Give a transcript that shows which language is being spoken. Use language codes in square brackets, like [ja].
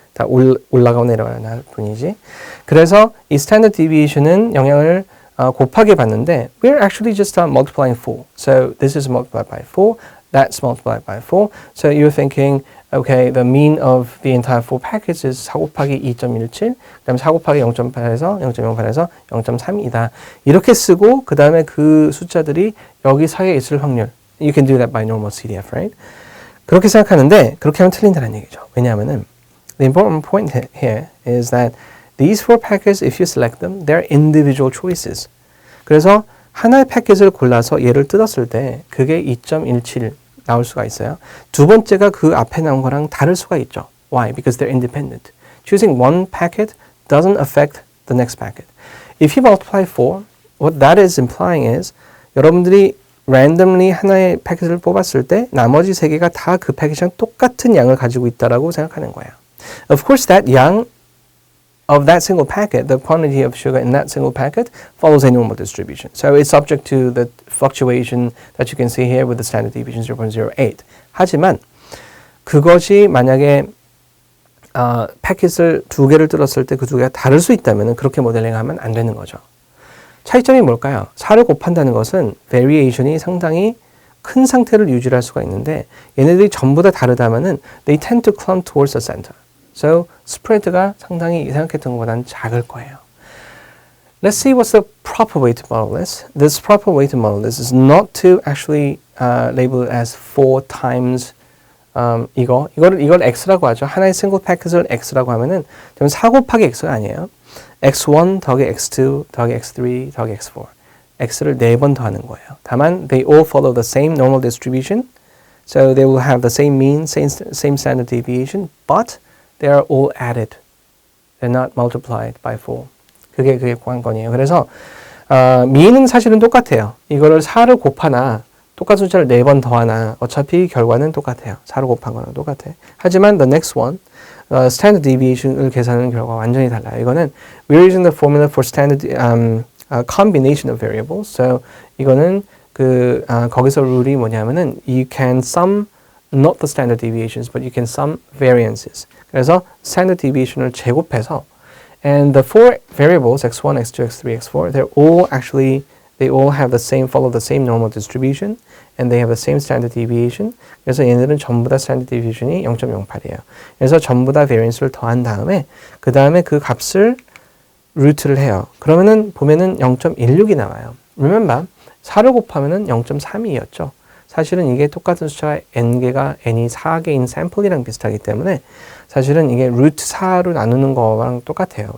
[ko] 다 올라가거나 내려가거나 할 뿐이지. 그래서 이 standard deviation은 영향을 곱하게 봤는데 [en] we're actually just multiplying 4. So this is multiplied by 4. That's multiplied by 4. So you're thinking, okay, the mean of the entire 4 packets is 4 [ko] 곱하기 [en] 2.17. [ko] 그다음에 4 곱하기 0.8에서 0.08에서 0.3이다. 이렇게 쓰고 그 다음에 그 숫자들이 여기 사이에 있을 확률. [en] You can do that by normal CDF, right? [ko] 그렇게 생각하는데 그렇게 하면 틀린다는 얘기죠. 왜냐하면은 [en] the important point here is that these 4 packets, if you select them, they're individual choices. [ko] 그래서 하나의 패킷을 골라서 얘를 뜯었을 때 그게 2.17 나올 수가 있어요. 두 번째가 그 앞에 나온 거랑 다를 수가 있죠. [en] Why? Because they're independent. Choosing one packet doesn't affect the next packet. If you multiply 4, what that is implying is [ko] 여러분들이 randomly 하나의 패킷을 뽑았을 때 나머지 3개가 다 그 패킷이랑 똑같은 양을 가지고 있다라고 생각하는 거예요. [en] Of course, that [ko] 양 [en] of that single packet, the quantity of sugar in that single packet follows a normal distribution. So it's subject to the fluctuation that you can see here with the standard deviation 0.08. [ko] 하지만 그것이 만약에 패킷을 두 개를 뜯었을 때 그 두 개가 다를 수 있다면 그렇게 모델링하면 안 되는 거죠. 차이점이 뭘까요? 4를 곱한다는 것은 variation이 상당히 큰 상태를 유지할 수가 있는데 얘네들이 전부 다 다르다면은 [en] they tend to clump towards the center. [ko] So spread가 상당히 생각했던 것보다는 작을 거예요. [en] Let's see what's the proper way to model this. This proper way to model this is not to actually label it as 4 times [ko] 이걸 x라고 하죠. 하나의 싱글 패킷을 x라고 하면은 좀 4 곱하기 x가 아니에요. x1 더하기 x2 더하기 x3 더하기 x4 x를 4번 더하는 거예요. 다만 [en] they all follow the same normal distribution. So they will have the same mean, same standard deviation, but they are all added. They're not multiplied by 4. [ko] 그게 관건이에요. 그래서 mean은 사실은 똑같아요. 이거를 4를 곱하나 똑같은 숫자를 4번 더하나 어차피 결과는 똑같아요. 4를 곱한 거랑 똑같아. 하지만 [en] the next one, [ko] standard deviation을 계산하는 결과가 완전히 달라요. 이거는 [en] we're using the formula for standard combination of variables. So [ko] 이거는 거기서 룰이 뭐냐면은 [en] you can sum not the standard deviations, but you can sum variances. [ko] 그래서 standard deviation을 제곱해서 [en] and the four variables x1, x2, x3, x4, they all have the same, follow the same normal distribution, and they have the same standard deviation. [ko] 그래서 얘네들은 전부 다 standard deviation이 0.08이에요. 그래서 전부 다 variance를 더한 다음에 그 다음에 그 값을 루트를 해요. 그러면은 보면은 0.16이 나와요. [en] Remember, [ko] 4를 곱하면은 0.32였죠. 사실은 이게 똑같은 숫자가 n개가 n이 4개인 샘플이랑 비슷하기 때문에 사실은 이게 루트 4로 나누는 거랑 똑같아요.